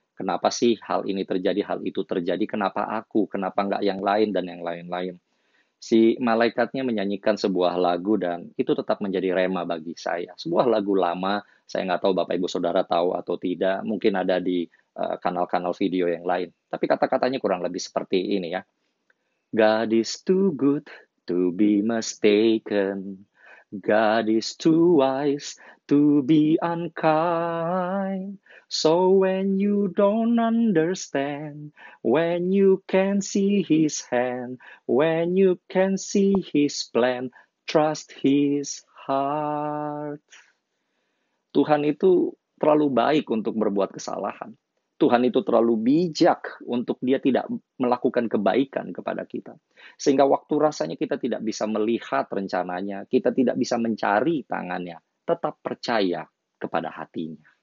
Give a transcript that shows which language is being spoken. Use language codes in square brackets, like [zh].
[id] Kenapa sih hal ini terjadi, hal itu terjadi, kenapa aku, kenapa nggak yang lain, dan yang lain-lain. Si malaikatnya menyanyikan sebuah lagu dan itu tetap menjadi rema bagi saya. Sebuah lagu lama, saya nggak tahu Bapak Ibu Saudara tahu atau tidak, mungkin ada di kanal-kanal video yang lain. Tapi kata-katanya kurang lebih seperti ini ya. [en] God is too good to be mistaken. God is too wise to be unkind. So when you don't understand, when you can see His hand, when you can see His plan, trust His heart. [id] Tuhan itu terlalu baik untuk berbuat kesalahan. Tuhan itu terlalu bijak untuk Dia tidak melakukan kebaikan kepada kita. Sehingga waktu rasanya kita tidak bisa melihat rencananya, kita tidak bisa mencari tangannya, tetap percaya kepada hatinya.